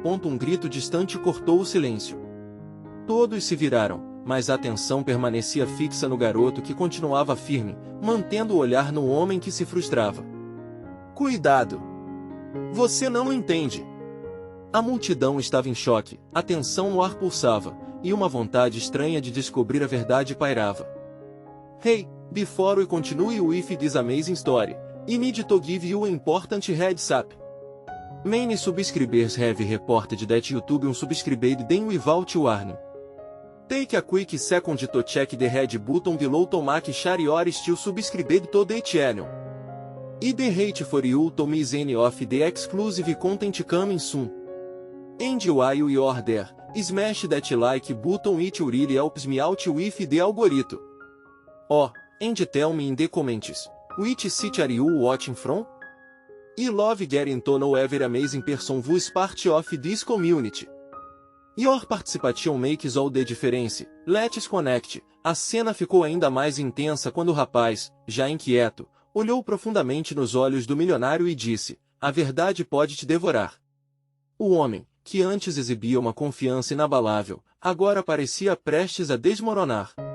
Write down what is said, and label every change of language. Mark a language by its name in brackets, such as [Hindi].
[Portuguese] Um grito distante cortou o silêncio. Todos se viraram, mas a atenção permanecia fixa no garoto que continuava firme, mantendo o olhar no homem que se frustrava. Cuidado! Você não entende! A multidão estava em choque, a tensão no ar pulsava, e uma vontade estranha de descobrir a verdade pairava. [English] Hey, before we continue with this amazing story, I need to give you an important heads up. Many subscribers have reported that YouTube unsubscribed them without warning. Take a quick second to check the red button below to make sure you are still subscribed to the channel. I the hate for you to miss any of the exclusive content coming soon. And while you are there, smash that like button, it really helps me out with the algorithm. Oh, and tell me in the comments, which city are you watching from? I love getting to know every amazing person who's part of this community. Your participation makes all the difference. Let's connect. [Portuguese] A cena ficou ainda mais intensa quando o rapaz, já inquieto, olhou profundamente nos olhos do milionário e disse, a verdade pode te devorar. O homem, que antes exibia uma confiança inabalável, agora parecia prestes a desmoronar.